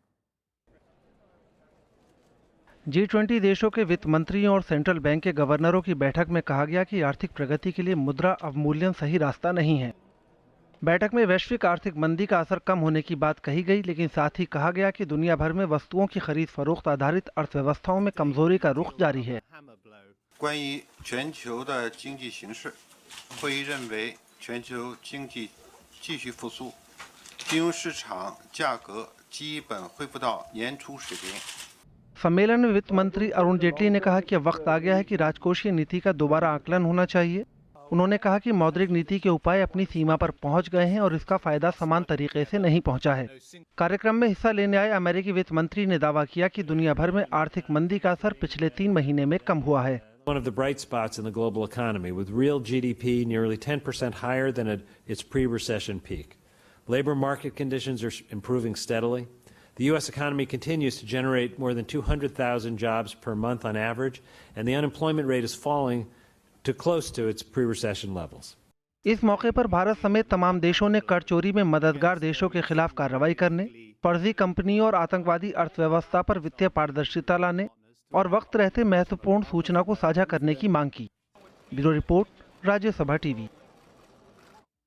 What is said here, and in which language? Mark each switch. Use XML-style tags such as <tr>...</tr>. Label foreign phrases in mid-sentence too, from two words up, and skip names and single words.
<hi>G20 देशों के वित्त मंत्रियों और</hi> <en>central bank</en> <hi>के गवर्नरों की बैठक में कहा गया कि आर्थिक प्रगति के लिए मुद्रा अवमूल्यन सही रास्ता नहीं है। बैठक में वैश्विक आर्थिक मंदी का असर कम होने की बात कही गई, लेकिन साथ ही कहा गया कि दुनिया भर में वस्तुओं की खरीद फरोख्त आधारित अर्थव्यवस्थाओं में कमजोरी का रुख जारी है।</hi> <zh>关于全球的经济形势，会议认为全球经济继续复苏，金融市场价格基本恢复到年初水平。</zh> <hi>सम्मेलन में वित्त मंत्री अरुण जेटली ने कहा कि अब वक्त आ गया है कि राजकोषीय नीति का दोबारा आकलन होना चाहिए। उन्होंने कहा कि मौद्रिक नीति के उपाय अपनी सीमा पर पहुंच गए हैं और इसका फायदा समान तरीके से नहीं पहुंचा है। कार्यक्रम में हिस्सा लेने आए अमेरिकी वित्त मंत्री ने दावा किया कि दुनिया भर में आर्थिक मंदी का असर पिछले 3 महीने में कम हुआ है।</hi> <en>One of the bright spots in the global economy, with real GDP nearly 10% higher than at its pre-recession peak. Labor market conditions are improving steadily. The U.S. economy continues to generate more than 200,000 jobs per month on average, and the unemployment rate is falling to close to its pre-recession levels.</en> <hi>इस मौके पर भारत समेत तमाम देशों ने कर चोरी में मददगार देशों के खिलाफ कार्रवाई करने, फर्जी कंपनियों और आतंकवादी अर्थव्यवस्था पर वित्तीय पारदर्शिता लाने और वक्त रहते महत्वपूर्ण सूचना को साझा करने की मांग की। ब्यूरो रिपोर्ट, राज्यसभा टीवी।</hi>